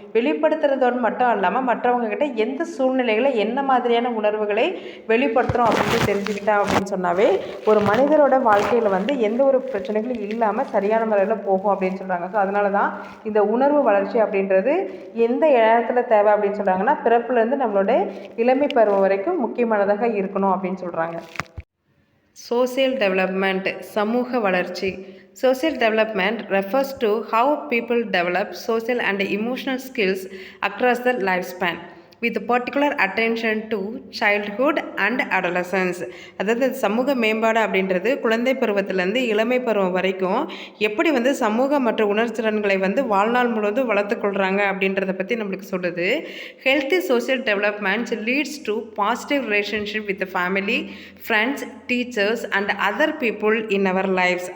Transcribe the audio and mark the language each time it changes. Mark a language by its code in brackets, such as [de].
[ta] வெளிப்படுத்துறதோடு மட்டும் இல்லாமல் மற்றவங்கக்கிட்ட எந்த சூழ்நிலைகளை என்ன மாதிரியான உணர்வுகளை வெளிப்படுத்துகிறோம் அப்படின்னு தெரிஞ்சுக்கிட்டா அப்படின்னு சொன்னாவே ஒரு மனிதரோட வாழ்க்கையில் வந்து எந்த ஒரு பிரச்சனைகளும் இல்லாமல் சரியான முறையில் போகும் அப்படின்னு சொல்கிறாங்க. ஸோ அதனால தான் இந்த உணர்வு வளர்ச்சி அப்படின்றது எந்த இடத்துல தேவை அப்படின்னு சொல்கிறாங்கன்னா பிறப்புலேருந்து நம்மளோட இளமை பருவம் வரைக்கும் முக்கியமானதாக இருக்கணும் அப்படின்னு சொல்கிறாங்க. சோசியல் டெவலப்மெண்ட் சமூக வளர்ச்சி. [en] Social development refers to how people develop social and emotional skills across the lifespan with particular attention to childhood and adolescence. [ta] அதாவது சமூக மேம்பாடு அப்படின்றது குழந்தை பருவத்திலேருந்து இளமை பருவம் வரைக்கும் எப்படி வந்து சமூக மற்றும் உணர்திறன்களை வந்து வாழ்நாள் முழுவதும் வளர்த்துக்கொள்கிறாங்க அப்படின்றத பற்றி நம்மளுக்கு சொல்லுது. [en] Healthy social developments leads to positive relationship with family, friends, teachers and other people in our lifes.